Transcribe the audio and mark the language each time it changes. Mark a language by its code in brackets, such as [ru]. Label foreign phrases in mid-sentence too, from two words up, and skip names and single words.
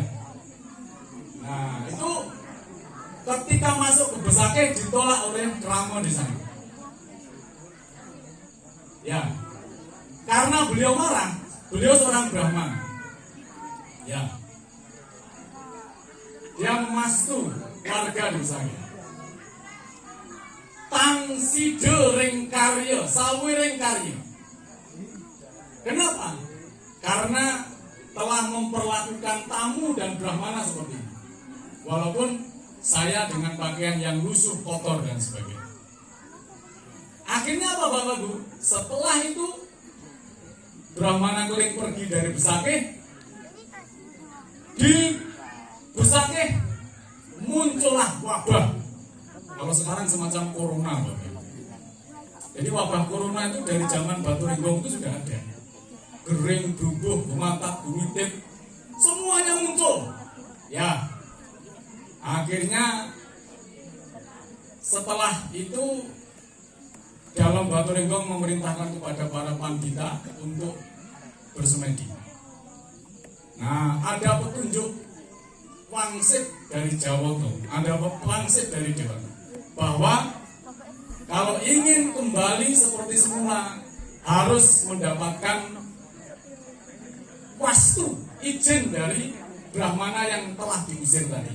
[id] Nah itu ketika masuk ke Besakeh ditolak oleh Krama di sana. Ya, karena beliau marah, beliau seorang Brahmana. Ya, dia memastu warga desanya. [ban] Tang side ring karya, sawi ring karya. [id] Kenapa? Karena telah memperlakukan tamu dan Brahmana seperti ini. Walaupun saya dengan pakaian yang lusuh, kotor dan sebagainya. Akhirnya apa Bapak Bu? Setelah itu Brahmana Keling pergi dari Besakeh. Di Besakeh muncullah wabah. Kalau sekarang semacam corona Bapak. Jadi wabah corona itu dari zaman Batu Ringgong itu sudah ada. [ban] Gering, bubuh, bumatak, bumitip, [id] semuanya muncul. Ya, akhirnya setelah itu dalam Batu Ringgong memerintahkan kepada para pandita untuk bersemedi. Nah, ada petunjuk wangsit dari Jawa, ada wangsit dari Dewa, bahwa kalau ingin kembali seperti semula harus mendapatkan wastu, izin dari Brahmana yang telah diusir tadi.